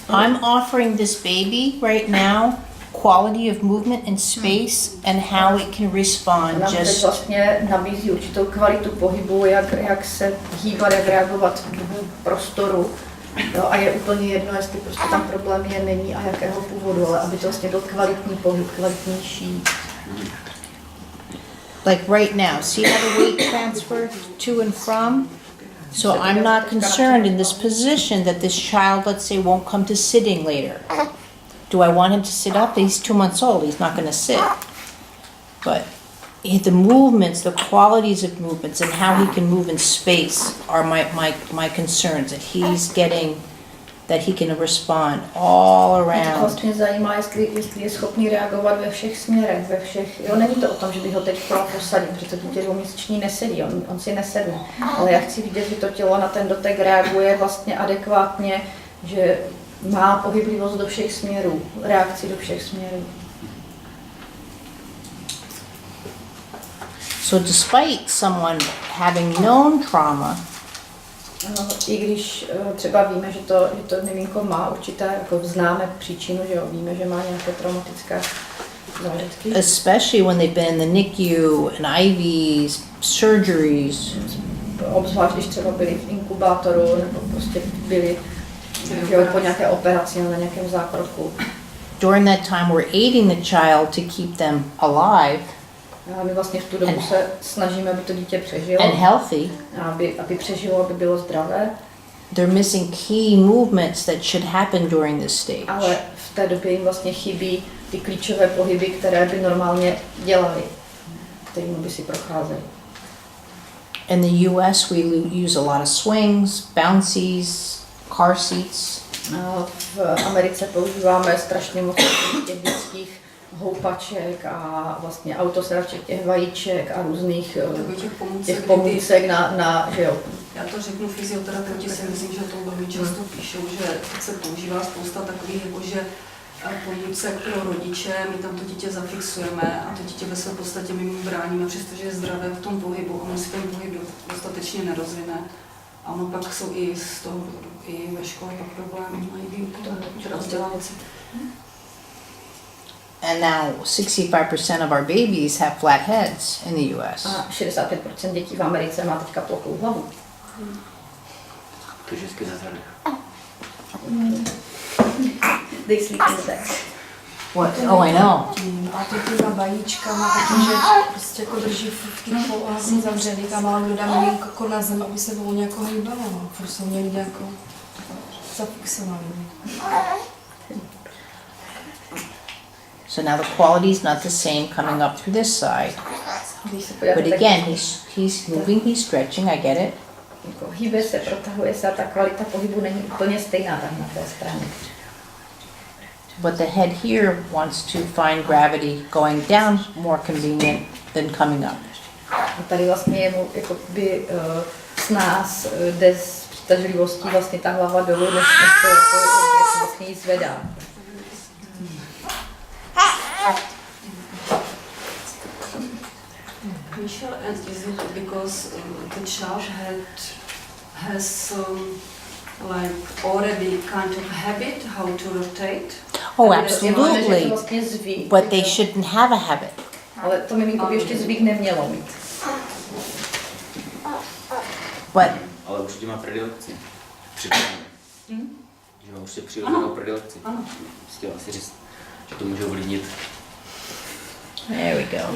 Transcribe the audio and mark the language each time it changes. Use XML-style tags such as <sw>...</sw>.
<en>I'm offering this baby right now quality of movement and space and how it can respond.</en> <cs>Ona teď vlastně nabízí určitou kvalitu pohybu, jak se hýbat, jak reagovat v prostoru. Jo, a je úplně jedno, jestli prostě tam problém je, není a jakého původu, ale aby to vlastně byl kvalitní pohyb, kvalitnější.</cs> <en>like right now, see how the weight transfer to and from? So I'm not concerned in this position that this child, let's say, won't come to sitting later. Do I want him to sit up? He's 2 months old, he's not gonna sit. But the movements, the qualities of movements and how he can move in space are my concerns, that he's getting, that he can respond all</en> <cs>Mě</cs> <en>around.</en> <cs>vlastně zajímá, jestli je schopný reagovat ve všech směrech, ve všech, jo, není to o tom, že bych ho teď posadil, protože to dítě dvouměsíční nesedí, on si nesedne, ale já chci vidět, že to tělo na ten dotek reaguje vlastně adekvátně, že má pohyblivost do všech směrů, reakci do všech směrů.</cs> <en>So despite someone having known trauma,</en> <cs>I když třeba víme, že to miminko má určité, jako známe příčinu, že jo, víme, že má nějaké traumatické zážitky.</cs> <en>especially when they've been in the NICU and IVs, surgeries,</en> <cs>Obzvlášť, když třeba byli v inkubátoru nebo prostě byli že jo, po nějaké operaci nebo na nějakém zákroku.</cs> <en>during that time we're aiding the child to keep them alive</en> <cs>A my vlastně v tu dobu se snažíme, aby to dítě přežilo,</cs> <en>and healthy.</en> <cs>aby přežilo, aby bylo zdravé,</cs> <en>They're missing key movements that should happen during this stage.</en> <cs>ale v té době jim vlastně chybí ty klíčové pohyby, které by normálně dělali, kterými by si procházeli.</cs> <en>In the US, we use a lot of swings, bouncies, car seats.</en> <cs>V Americe používáme strašně moc těch dětských houpaček a vlastně autosedaček, těch vajíček a různých těch pomůcek na že jo. Já to řeknu, fyzioterapeuti si myslím, že to velmi často píšou, že se používá spousta takových, jakože pomůcek pro rodiče, my tam to dítě zafixujeme a to dítě ve své podstatě my mu bráníme, přestože je zdravé v tom pohybu, ono si ten pohyb dostatečně nerozvine. A ono pak jsou i z toho, i ve škole pak problémy, mají výuku, teda vzdělávací.</cs> <en>And now 65% of our babies have flat heads in the US.</en> <cs>A 65% dětí v Americe má teďka plochou hlavu. To je vždycky na zadech.</cs> <en>They sleep in the back. What? Oh, I know.</en> <cs>A to těma vajíčkama, protože prostě jako drží v těch vlastně zavřený, tam ale kdo dá malinko jako na zem, aby se volně jako hýbalo, no. Furt jsou někde jako zafixovaný.</cs> <en>So now the quality is not the same coming up through this side.</en> <cs>Když se podíváte,</cs> <en>But</en> <cs>tak</cs> <en>again, he's moving, he's stretching, I get it.</en> <cs>jako hýbe se, protahuje se a ta kvalita pohybu není úplně stejná tam na té straně.</cs> <en>But the head here wants to find gravity going down more convenient than coming up.</en> <cs>A tady vlastně je mu jakoby s nás jde s přitažlivostí vlastně ta hlava dolů, než to jako vlastně jí zvedá.</cs> <en>Michelle, and is it because the child has like already kind of habit how to rotate? Oh,</en> <cs>Že to</cs> <en>absolutely.</en> <cs>vlastně zvyk.</cs> <en>But they shouldn't have a habit.</en> <cs>Ale to miminko by ještě zvyk nemělo mít.</cs> <en>But</en> <cs>Ale určitě má predilekci. Připravené. Že má určitě přirozenou predilekci. Ano. Chtěla si říct, že to může ovlivnit.</cs> <en>there we go.</en>